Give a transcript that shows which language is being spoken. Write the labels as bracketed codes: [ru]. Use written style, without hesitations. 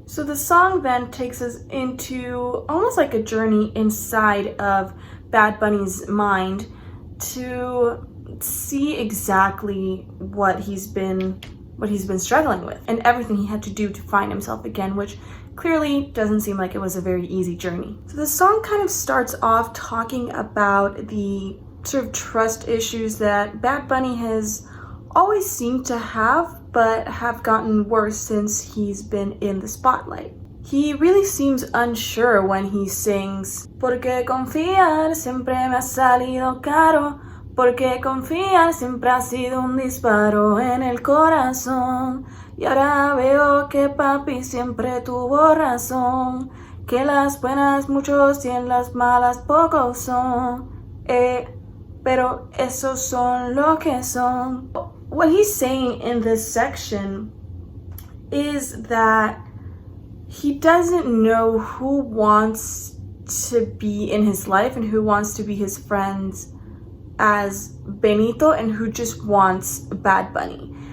[en] So the song then takes us into almost like a journey inside of Bad Bunny's mind to see exactly what he's been struggling with and everything he had to do to find himself again, which clearly doesn't seem like it was a very easy journey. So the song kind of starts off talking about the sort of trust issues that Bad Bunny has always seemed to have, but have gotten worse since he's been in the spotlight. He really seems unsure when he sings, [es] Porque confiar siempre me ha salido caro, porque confiar siempre ha sido un disparo en el corazón, y ahora veo que papi siempre tuvo razón, que las buenas muchos y en las malas pocos son, pero esos son lo que son. [en] What he's saying in this section is that he doesn't know who wants to be in his life and who wants to be his friends as Benito and who just wants Bad Bunny.